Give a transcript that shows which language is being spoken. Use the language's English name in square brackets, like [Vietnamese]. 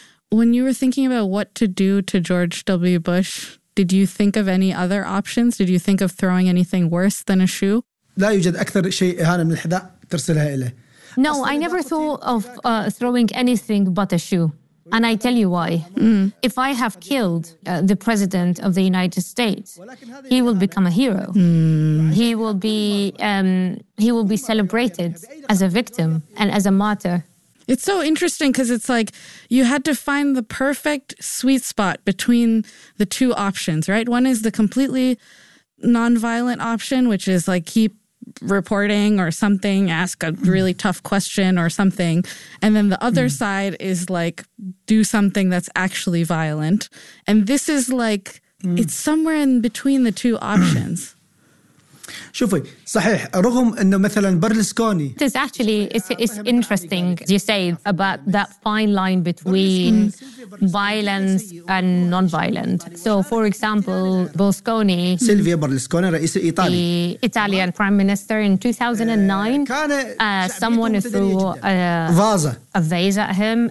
[English] When you were thinking about what to do to George W. Bush, did you think of any other options? Did you think of throwing anything worse than a shoe? [Arabic] لا يوجد أكثر شيء إهانة من الحذاء ترسلها إليه. [English] No, I never thought of throwing anything but a shoe. And I tell you why. Mm. If I have killed the president of the United States, he will become a hero. Mm. He will be celebrated as a victim and as a martyr. It's so interesting because it's like you had to find the perfect sweet spot between the two options, right? One is the completely nonviolent option, which is like keep reporting or something, ask a really tough question or something. And then the other side is like, do something that's actually violent. And this is like, it's somewhere in between the two options. [Arabic] شوفي صحيح رغم أنه مثلا برلسكوني. [English] It's actually, it's interesting you say about that fine line between violence and non-violent. So for example, Berlusconi. Silvio Berlusconi, [Arabic] رئيس إيطالي. [English] The Italian Prime Minister in 2009. Someone threw a vase at him.